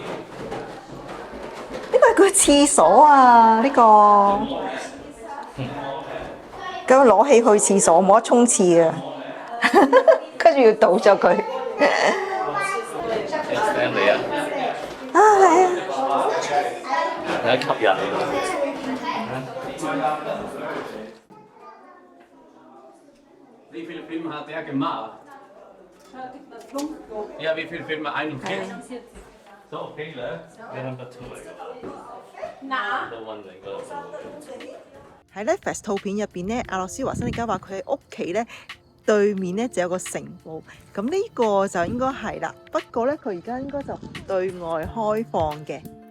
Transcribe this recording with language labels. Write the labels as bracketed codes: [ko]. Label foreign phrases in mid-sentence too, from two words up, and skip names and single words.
[yue] 呢個係個廁所啊！呢個咁攞起去廁所冇得沖廁啊，跟住要倒咗佢。聲你啊，啊係啊，有得吸引。 [de] Wie viele Filme hat er gemacht? Ja, wie viele Filme? 41? [en] So okay [yue] 咧，你諗得出嚟㗎？嗱，都溫定嗰度。喺咧 Netflix 套片入邊咧，阿諾舒華辛力加話佢喺屋企咧對面咧就有個城堡，咁呢個就應該係啦。不過咧，佢而家應該就對外開放嘅。